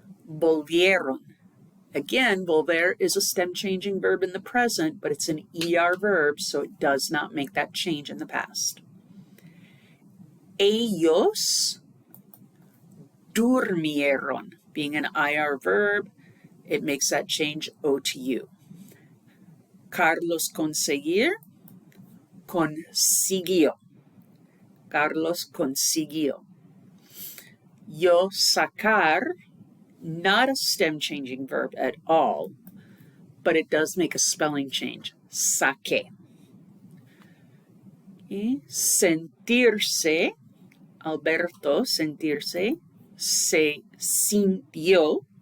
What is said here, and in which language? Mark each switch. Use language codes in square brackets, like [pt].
[es] Volvieron. [en] Again, volver is a stem-changing verb in the present, but it's an ER verb, so it does not make that change in the past. [es] Ellos durmieron. [en] Being an IR verb, it makes that change O to U. [es] Carlos conseguir, consiguió. Carlos consiguió. Yo sacar, [en] not a stem-changing verb at all, but it does make a spelling change. [es] Saqué. [en] Okay. [es] Sentirse, Alberto, sentirse, se sintió.